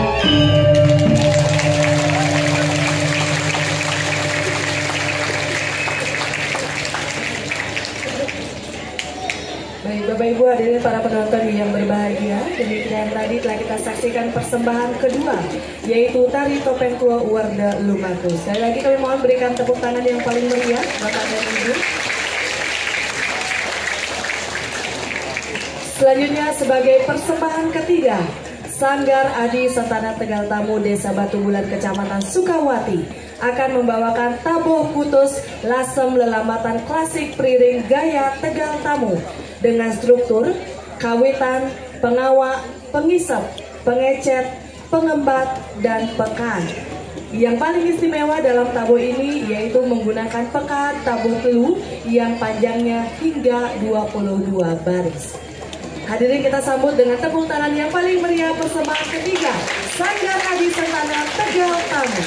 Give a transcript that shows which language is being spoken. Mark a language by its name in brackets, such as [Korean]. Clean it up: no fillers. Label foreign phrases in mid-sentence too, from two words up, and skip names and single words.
[Indonesian] Baik, Bapak Ibu hadirin para penonton yang berbahagia, demikian tadi telah kita saksikan persembahan kedua, yaitu tari topeng tua Warda Lumaku. Sekali lagi kami mohon berikan tepuk tangan yang paling meriah, Bapak dan Ibu. Selanjutnya sebagai persembahan ketiga, Sanggar Adi Sentana Tegal Tamu Desa Batu Bulan Kecamatan Sukawati akan membawakan tabuh putus lasem lelamatan klasik priring gaya Tegal Tamu dengan struktur kawitan, pengawak, pengisep, pengecet, pengembat, dan pekan. Yang paling istimewa dalam tabuh ini yaitu menggunakan pekan tabuh telu yang panjangnya hingga 22 baris. Hadirin kita sambut dengan tepuk tangan yang paling meriah persembahan ketiga, Sanggar Adi Sentana Tegal Tamu.